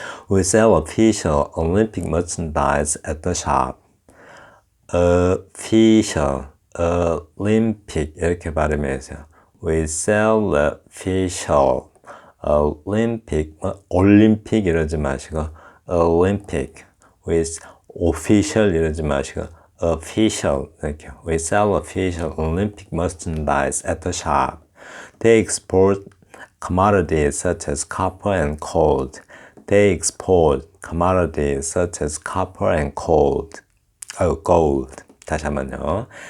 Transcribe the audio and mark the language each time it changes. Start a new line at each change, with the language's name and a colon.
English: We sell official Olympic merchandise at the shop. Official, Olympic
Korean: 이렇게 발음해주세요.
English: We sell official Olympic,
Korean: 올림픽 이러지 마시고
English: Olympic. with official
Korean: 이러지 마시고
English: official
Korean: 이렇게.
English: We sell official Olympic merchandise at the shop. They export commodities such as copper and gold. They export commodities such as copper and gold. Gold.
Korean: 다시 한번요.